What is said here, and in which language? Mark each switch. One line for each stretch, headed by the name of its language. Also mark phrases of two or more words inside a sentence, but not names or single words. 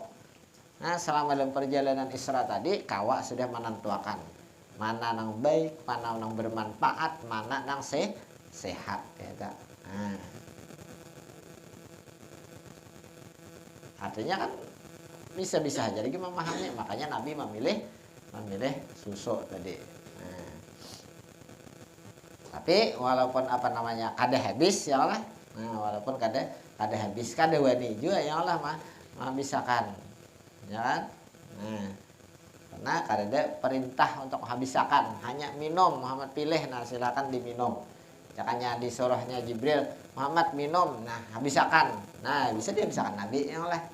Banjar: Nah, selama dalam perjalanan Isra tadi kawa sudah menentukan mana yang baik, mana yang bermanfaat, mana yang sehat ya.
Indonesian: Nah, artinya kan bisa-bisa aja lagi memahami, makanya Nabi memilih susu tadi.
Banjar: Nah, tapi walaupun apa namanya kada habis ya Allah. Nah, walaupun kada habis, kada wani juga ya Allah mah bisakan. Ya kan? Nah, karena kada ada perintah untuk habiskan, hanya minum.
Indonesian: Muhammad pilih, nah silakan diminum. Jangannya disuruhnya Jibril, Muhammad minum, nah habiskan. Nah, bisa dia habiskan Nabi ya Allah.